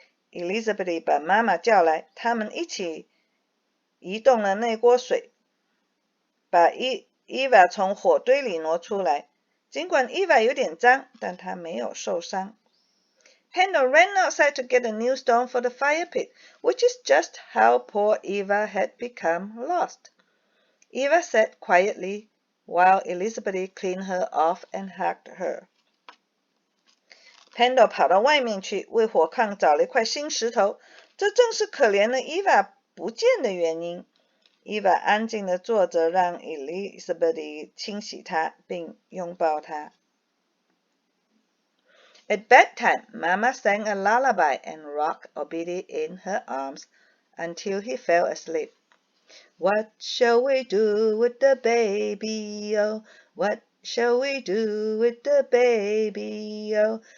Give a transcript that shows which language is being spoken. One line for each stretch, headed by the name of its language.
Chinese: Elizabeth 把妈妈叫来，他们一起移动了那锅水，把 Eva 从火堆里挪出来。尽管 Eva 有点脏，但她没有受伤。
English: Pendle ran outside to get a new stone for the fire pit, which is just how poor Eva had become lost. Eva sat quietly while Elizabeth cleaned her off and hugged her.
Chinese: Pendle 跑到外面去，为火炕找了一块新石头，这正是可怜的 Eva 不见的原因。 Eva 安静地坐着，让 Elizabeth 清洗她，并拥抱她。
English: At bedtime, Mama sang a lullaby and rocked Obidi in her arms until he fell asleep. What shall we do with the baby, oh? What shall we do with the baby, oh?